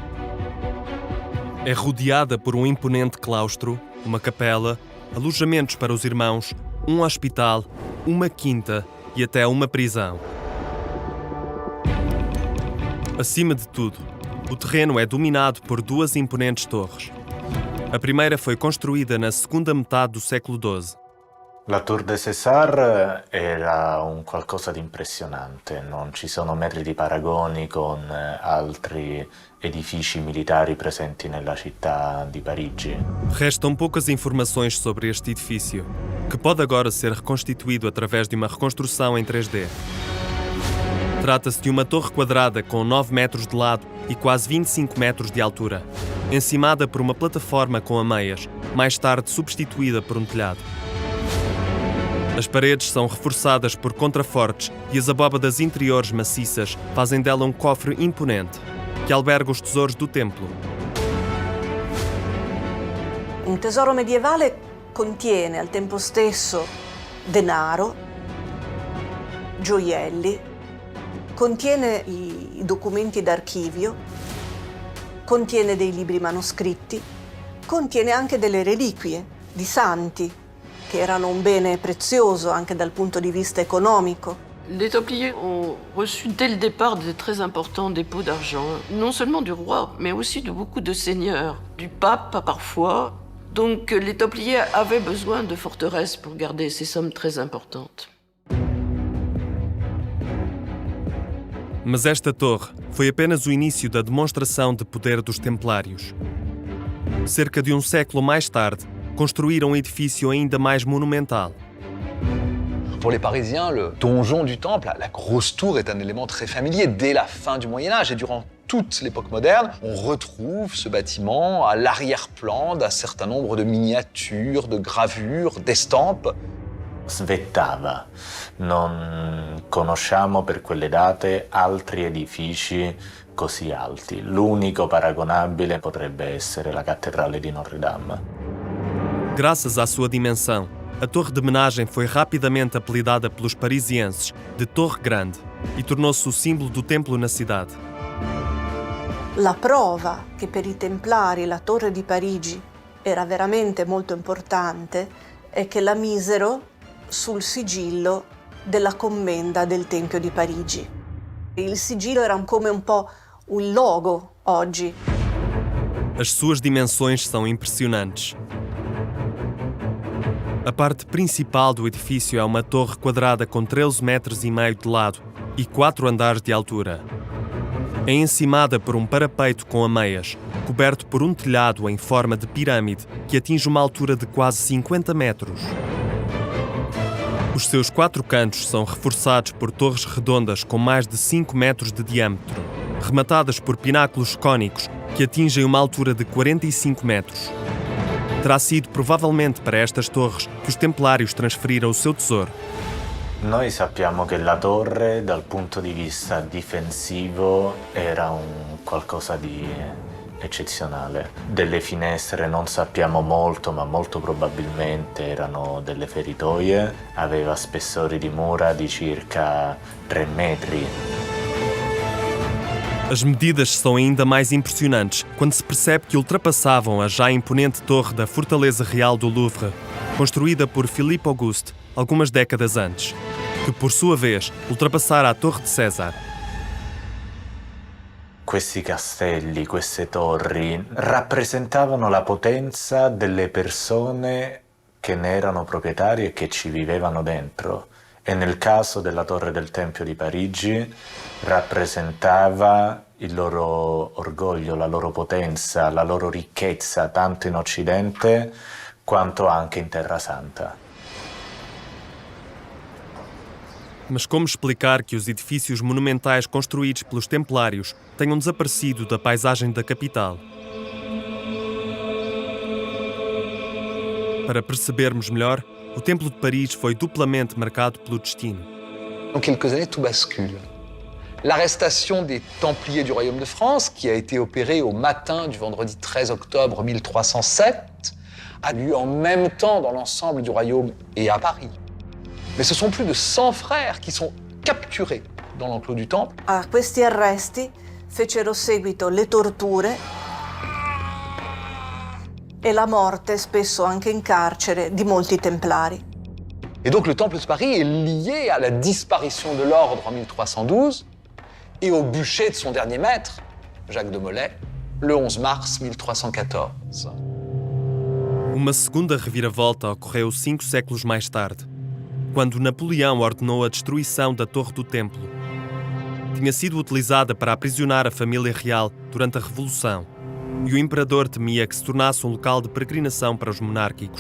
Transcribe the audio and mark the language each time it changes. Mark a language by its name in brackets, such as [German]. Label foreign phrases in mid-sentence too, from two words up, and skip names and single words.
[Portuguese] É rodeada por um imponente claustro, uma capela, alojamentos para os irmãos, um hospital, uma quinta e até uma prisão. Acima de tudo, o terreno é dominado por 2 imponentes torres. A primeira foi construída na segunda metade do século XII. [Italian] La Tour de César era un qualcosa di impressionante, non ci sono metri di paragoni con altri edifici militari presenti nella città di Parigi. [Portuguese] Restam poucas informações sobre este edifício, que pode agora ser reconstituído através de uma reconstrução em 3D. Trata-se de uma torre quadrada com 9 metros de lado e quase 25 metros de altura, encimada por uma plataforma com ameias, mais tarde substituída por um telhado. As paredes são reforçadas por contrafortes e as abóbadas interiores maciças fazem dela um cofre imponente, que alberga os tesouros do templo. [Italian] Un tesoro medievale contiene al tempo stesso denaro, gioielli, contiene i documenti d'archivio, contiene dei libri manoscritti, contiene anche delle reliquie di santi, che erano un bene prezioso anche dal punto di vista economico. [French] Les Templiers ont reçu dès le départ de très importants dépôts d'argent, non seulement du roi, mais aussi de beaucoup de seigneurs, du pape parfois. Donc les Templiers avaient besoin de forteresses pour garder ces sommes très importantes. [Portuguese] Mas esta torre foi apenas o início da demonstração de poder dos Templários. Cerca de um século mais tarde, construíram um edifício ainda mais monumental. [French] Pour les Parisiens, le donjon du temple, la grosse tour, est un élément très familier dès la fin du Moyen-Âge. Et durant toute l'époque moderne, on retrouve ce bâtiment à l'arrière-plan d'un certain nombre de miniatures, de gravures, d'estampes. [Italian] Svettava. Non conosciamo per quelle date altri edifici così alti. L'unico paragonabile potrebbe essere la cattedrale di Notre Dame. [Portuguese] Graças à sua dimensão, a torre de homenagem foi rapidamente apelidada pelos parisienses de Torre Grande e tornou-se o símbolo do templo na cidade. [Italian] La prova che per i Templari la Torre di Parigi era veramente molto importante è che la misero sul sigillo della commenda del Tempio di Parigi. Il sigillo era come un po' un logo oggi. [Portuguese] As suas dimensões são impressionantes. A parte principal do edifício é uma torre quadrada com 13,5 metros de lado e 4 andares de altura. É encimada por um parapeito com ameias, coberto por um telhado em forma de pirâmide que atinge uma altura de quase 50 metros. Os seus 4 cantos são reforçados por torres redondas com mais de 5 metros de diâmetro, rematadas por pináculos cônicos que atingem uma altura de 45 metros. Terá sido provavelmente para estas torres que os Templários transferiram o seu tesouro. [Italian] Noi sappiamo che la torre, dal punto di vista difensivo, era un qualcosa di eccezionale. Delle finestre non sappiamo molto, ma molto probabilmente erano delle feritoie. Aveva spessori di mura di circa 3 metri. [Portuguese] As medidas são ainda mais impressionantes quando se percebe que ultrapassavam a já imponente torre da Fortaleza Real do Louvre, construída por Philippe Auguste algumas décadas antes, que por sua vez ultrapassara a Torre de César. [Italian] Questi castelli, queste torri, rappresentavano la potenza delle persone che ne erano proprietarie e che ci vivevano dentro. E nel caso della Torre del Tempio di Parigi rappresentava il loro orgoglio, la loro potenza, la loro ricchezza, tanto in Occidente quanto anche in Terra Santa. [Portuguese] Mas como explicar que os edifícios monumentais construídos pelos Templários tenham desaparecido da paisagem da capital? Para percebermos melhor, o Templo de Paris foi duplamente marcado pelo destino. [French] En quelques années, tout bascule. L'arrestation des Templiers du Royaume de France, qui a été opérée au matin du vendredi 13 octobre 1307, a lieu en même temps dans l'ensemble du royaume et à Paris. Mais ce sont plus de 100 frères qui sont capturés dans l'enclos du Temple. [Italian] A questi arresti fecero seguito le torture e la morte, spesso anche in carcere, di molti templari. [French] Et donc le Temple de Paris est lié à la disparition de l'ordre en 1312 et au bûcher de son dernier maître, Jacques de Molay, le 11 mars 1314. [Portuguese] Uma segunda reviravolta ocorreu 5 séculos mais tarde, quando Napoleão ordenou a destruição da Torre do Templo. Tinha sido utilizada para aprisionar a família real durante a Revolução, e o imperador temia que se tornasse um local de peregrinação para os monárquicos.